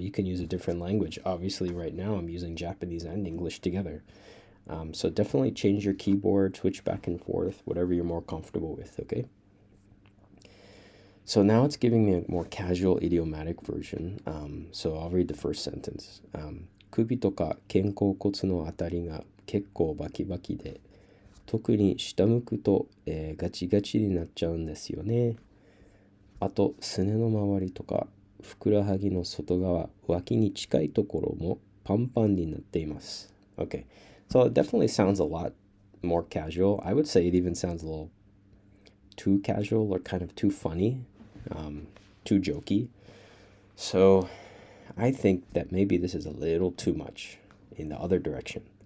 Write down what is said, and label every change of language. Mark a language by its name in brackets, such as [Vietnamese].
[English] You can use a different language. Obviously, right now I'm using Japanese and English together. So definitely change your keyboard, switch back and forth, whatever you're more comfortable with, okay? So now it's giving me a more casual idiomatic version. So I'll read the first sentence. [Japanese] 首とか肩甲骨のあたりが結構バキバキで、特に下向くと、ガチガチになっちゃうんですよね。あと、すねの周りとか、ふくらはぎの外側、脇に近いところもパンパンになっています。 [English] Okay, so it definitely sounds a lot more casual. I would say it even sounds a little too casual or kind of too funny, too jokey. So I think that maybe this is a little too much in the other direction.